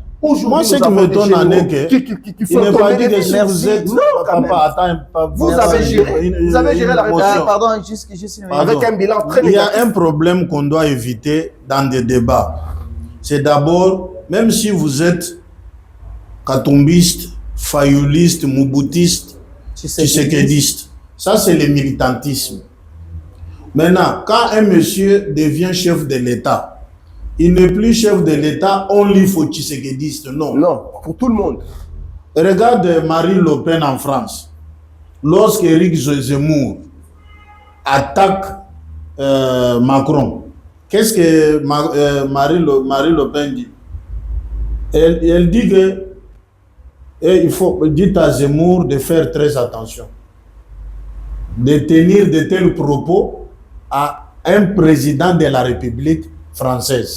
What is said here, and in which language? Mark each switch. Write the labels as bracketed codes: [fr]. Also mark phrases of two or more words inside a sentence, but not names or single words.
[fr] Moi, ce qui m'étonne, il n'est pas dit que si vous êtes... Vous avez géré la révolution. Pardon, juste avec un bilan très négatif. Il y a un problème qu'on doit éviter dans des débats. C'est d'abord, même si vous êtes katombiste, fayouliste, moubutiste, tshisekédiste, ça c'est le militantisme. Maintenant, quand un monsieur devient chef de l'État, il n'est plus chef de l'État, [en] only for [fr] tshisekédiste, non. Non, pour tout le monde. Regarde Marine Le Pen en France. Lorsque Éric Zemmour attaque Macron, qu'est-ce que Marine Le Pen dit? Elle dit que il faut dire à Zemmour de faire très attention, de tenir de tels propos à un président de la République française.